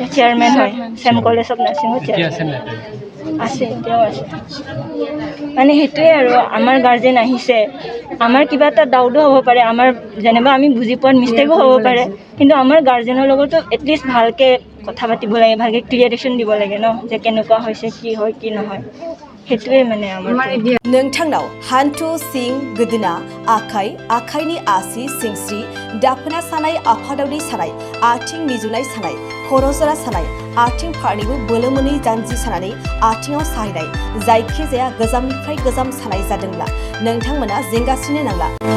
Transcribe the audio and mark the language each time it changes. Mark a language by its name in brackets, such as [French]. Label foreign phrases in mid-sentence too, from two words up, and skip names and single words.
[Assamese] চেয়াৰমেন হয় চেম কলেজ অফ নাৰ্ছিঙৰ চেয়াৰমেন আছে এতিয়াও আছে মানে সেইটোৱে আৰু আমাৰ গাৰ্জেন আহিছে আমাৰ কিবা এটা ডাউটো হ'ব পাৰে আমাৰ যেনিবা আমি বুজি পোৱাত মিষ্টেকো হ'ব পাৰে কিন্তু আমাৰ গাৰ্জেনৰ লগতো এটলিষ্ট ভালকৈ কথা পাতিব লাগে ভালকৈ ক্লিয়াৰেশ্যন দিব লাগে ন যে কেনেকুৱা হৈছে কি হয় কি নহয় সেইটোৱে মানে আমাৰ [Bodo] नोंथांनाव हान्थु सिं गोदोना आखाइ आखाइनि आसि सिंस्रि दाफोना सानाय आफादावनि सानाय आथिं मिजुनाय सानाय खर' जरा सानाय आथिं फारनैबो बोलो मोनै जानजि सानानै आथिङाव साहैनाय जायखिजाया गोजामनिफ्राय गोजाम सानाय जादोंब्ला नोंथांमोना जिंगासिनो नांला